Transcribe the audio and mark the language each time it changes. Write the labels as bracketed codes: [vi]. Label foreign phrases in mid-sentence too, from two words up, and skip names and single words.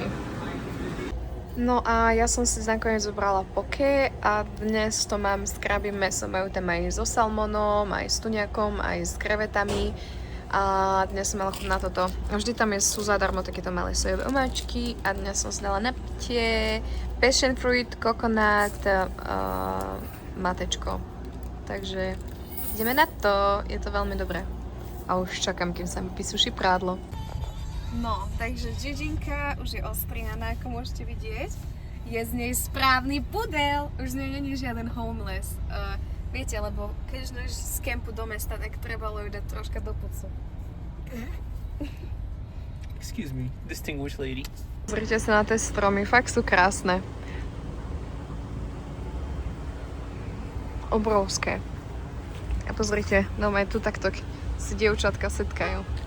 [sk] No a ja som si nakoniec zobrala poke a dnes to mám s krabím mäsom. Majú tam aj so salmonom, aj s tuňakom, aj s krevetami. A dnes som mala chuť na toto. Vždy tam sú zadarmo takéto malé sojové omáčky a dnes som si dala na pitie [en] passion fruit, coconut, [sk] matečko. Takže ideme na to, je to veľmi dobré. A už čakám, kým sa mi vysuší prádlo. No, takže Žižinka už je ostrihaná, ako môžete vidieť. Je z nej správny pudel, už z nej není žiaden homeless. Viete, lebo keď už z kempu do mesta, tak trebalo ju dať troška do pucu. [en] Excuse me, distinguished lady. [sk] Pozrite sa na tie stromy, fakt sú krásne. Obrovské. A pozrite, no aj tu takto si dievčatka setkajú.